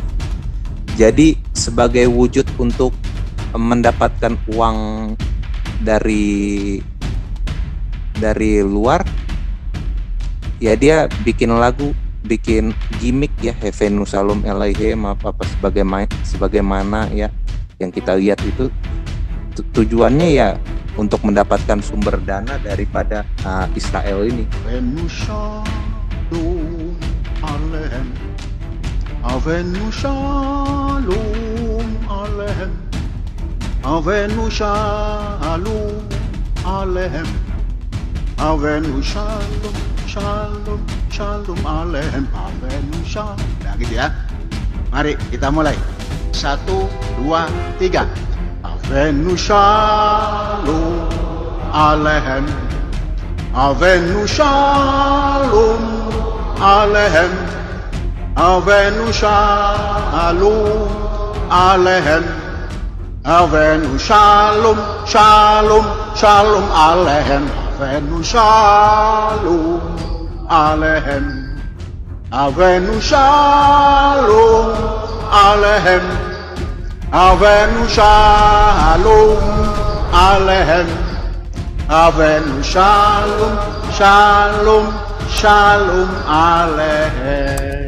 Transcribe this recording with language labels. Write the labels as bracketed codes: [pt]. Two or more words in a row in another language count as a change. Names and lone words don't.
[id] Jadi sebagai wujud untuk mendapatkan uang dari luar, ya dia bikin lagu, bikin gimmick ya, Heaven [he] שלום עליכם [id] apa sebagaimana ya yang kita lihat itu tujuannya ya untuk mendapatkan sumber dana daripada Israel ini. [he] אבינו שלום עליכם, אבינו שלום עליכם, אבינו שלום עליכם, אבינו שלום שלום שלום עליכם, אבינו שלום. [id] Nah gitu ya. Mari kita mulai. 1, 2, 3. [he] אבינו שלום עליכם, אבינו שלום עליכם, אבינו שלום עליכם, אבינו שלום שלום שלום עליכם, אבינו שלום עליכם, אבינו שלום עליכם, אבינו שלום עליכם, אבינו שלום שלום שלום עליכם.